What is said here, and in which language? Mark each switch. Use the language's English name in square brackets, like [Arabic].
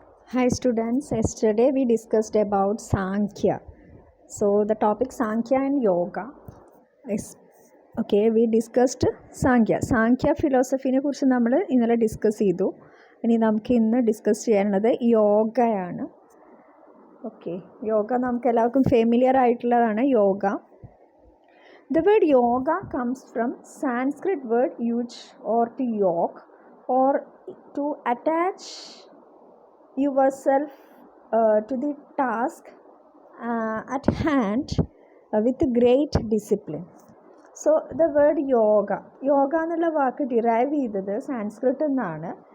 [English] Hi students, yesterday we discussed about Sankhya. So the topic Sankhya and Yoga is we discussed Sankhya. [Malayalam] Sankhya ഫിലോസഫിനെ കുറിച്ച് നമ്മൾ ഇന്നലെ discuss ചെയ്തു. ഇനി നമുക്ക് ഇന്ന് ഡിസ്കസ് ചെയ്യാനുള്ളത് യോഗയാണ്. യോഗ നമുക്ക് എല്ലാവർക്കും ഫെമിലിയർ ആയിട്ടുള്ളതാണ് yoga. [English] The word yoga comes from Sanskrit word yuj or to yoke or to attach yourself to the task at hand with great discipline. So the word yoga [Malayalam] എന്നുള്ള വാക്ക് ഡിറൈവ് ചെയ്തത് സാൻസ്ക്രിറ്റിൽ നിന്നാണ്.